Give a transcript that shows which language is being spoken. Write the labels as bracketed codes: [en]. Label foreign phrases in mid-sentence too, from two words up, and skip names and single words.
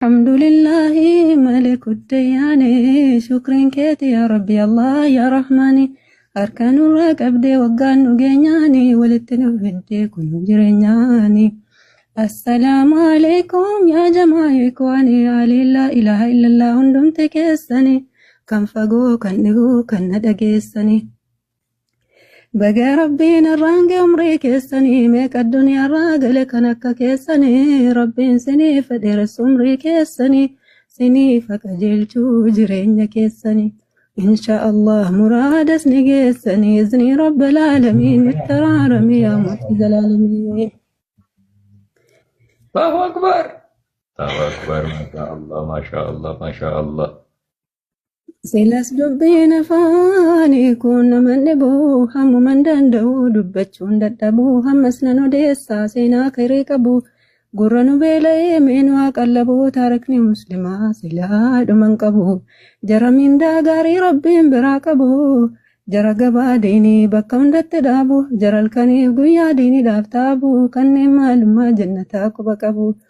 [ar] الحمد لله ملك الديان، شكرين كيتي يا ربي الله يا رحماني. [om] Harka nurra qabdee waggaan nu geenyaani, walitti nu fiddee kun jireenyaani. [ar] السلام عليكم يا جماعة الإخوان, aliin لا إله إلا الله [om] hundumti keessani. Kan fagoo, kan dhihoo, kan na dhageessani. Baga Rabbiin irraan ga'e umrii keessanii, meeqa addunyaa irraa gale kan akka keessanii. Rabbiin sinii fedheeres umrii keessanii, sinii fa qajeelchuu jireenya keessanii. [ar] إن شاء الله [om] muraadas ni geessanii, [ar] إذن رب العالمين [om] nutti araarami yaa Mootii Zalaalamiin. [ar] الله أكبر. الله أكبر. ما شاء الله، ما شاء الله، ما شاء الله. [om] Silas dubbiin afaanii kun naman dhibu, hammuman danda'u dubbachuun dadhabu, hammas nan odeessaa seenaa kairii qabu. Gurra nu beela'ee meen waa qallabu, taarikni muslimaa silaa dhuman qabu. Jara mindaa gaarii Rabbiin biraa qabu, jara gabaa diinii bakka hundatti dhaabu, jara halkaniif guyyaa diiniidhaaf taabu, kanneen maalummaa jannataa quba qabu.